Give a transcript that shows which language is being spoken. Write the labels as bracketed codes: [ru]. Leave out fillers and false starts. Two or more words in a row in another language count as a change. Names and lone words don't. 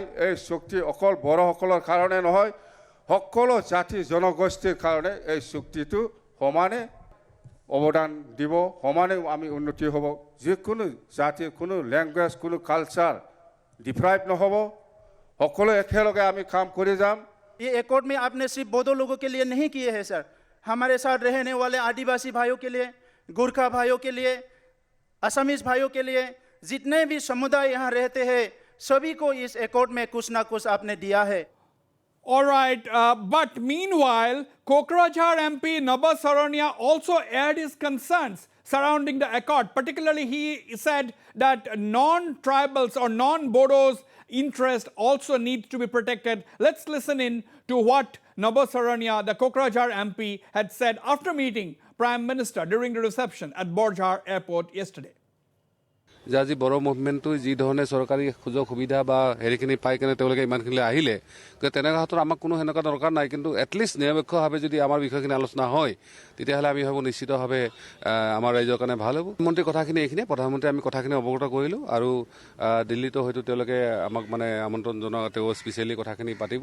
[as] এই শক্তি অকল বড়সকলৰ কাৰণে নহয়, সকলো জাতি জনগোষ্ঠীৰ কাৰণে এই শক্তিটো সমানে অৱদান দিব, সমানে আমি উন্নতি হ'ব। যিকোনো জাতিৰ কোনো ল্যাঙ্গুৱেজ কোনো কালচাৰ ডিপ্ৰাইভ নহ'ব, সকলো একেলগে আমি কাম কৰি যাম। [hi] ये एकॉर्ड में आपने सिर्फ बोडो लोगों के लिए नहीं किए हैं सर, हमारे साथ रहने वाले आदिवासी भाइयों के लिए, गोरखा भाइयों के लिए, असमीज भाइयों के लिए, जितने भी समुदाय यहाँ रहते हैं सभी को इस एकॉर्ड में कुछ ना कुछ आपने दिया है। [en] All right, but meanwhile, Kokrajhar MP Naba Sarania also aired his concerns surrounding the accord. Particularly, he said that non-tribals or non-Bodos' interest also needs to be protected. Let's listen in to what Naba Sarania, the Kokrajhar MP, had said after meeting Prime Minister during the reception at Borjhar Airport yesterday. [as] যে আজি বড়ো মুভমেণ্টটো যি ধৰণে চৰকাৰী সুযোগ সুবিধা বা হেৰিখিনি পাই কেনে তেওঁলোকে ইমানখিনিলৈ আহিলে, তেনেকুৱা ক্ষেত্ৰত আমাক কোনো সেনেকুৱা দৰকাৰ নাই, কিন্তু এটলিষ্ট নিৰপেক্ষভাৱে যদি আমাৰ বিষয়খিনি আলোচনা হয় তেতিয়াহ'লে আমি ভাবোঁ নিশ্চিতভাৱে আমাৰ ৰাইজৰ কাৰণে ভাল হ'ব। মন্ত্ৰীৰ কথাখিনি এইখিনিয়ে, প্ৰধানমন্ত্ৰীয়ে আমি কথাখিনি অৱগত কৰিলোঁ আৰু দিল্লীতো হয়তো তেওঁলোকে আমাক মানে আমন্ত্ৰণ জনোৱা তেওঁ স্পেচিয়েলি কথাখিনি পাতিব।